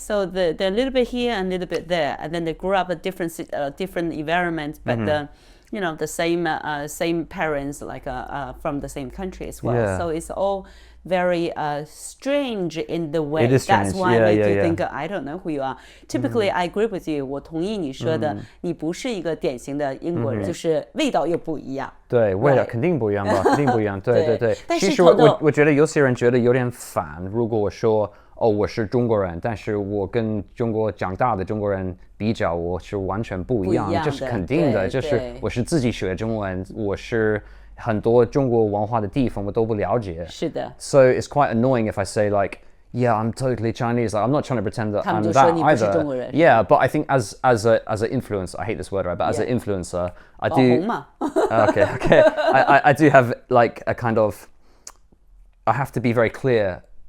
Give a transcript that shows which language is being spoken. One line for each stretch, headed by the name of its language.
English: So they're a little bit here and a little bit there, and then they grew up at different environments, but you know, the same parents, like from the same country as well. Yeah. So it's all very strange in the way. It is strange. That's why I make you think I don't know who you are. Typically, I agree with you.
Chinese: 我同意你说的，你不是一个典型的英国人，就是味道又不一样。对，味道肯定不一样吧，肯定不一样。对。其实我觉得有些人觉得有点烦，如果我说哦我是中国人，但是我跟中国长大的中国人比较，我是完全不一样，这是肯定的。就是我是自己学中文，我是很多中国文化的地方我都不了解。是的。
English: So it's quite annoying if I say, like, yeah, I'm totally Chinese. Like, I'm not trying to pretend that I'm that either. Yeah, but I think as an influencer, I hate this word, right? But as an influencer, I do. Okay. I do have like a kind of. I have to be very clear.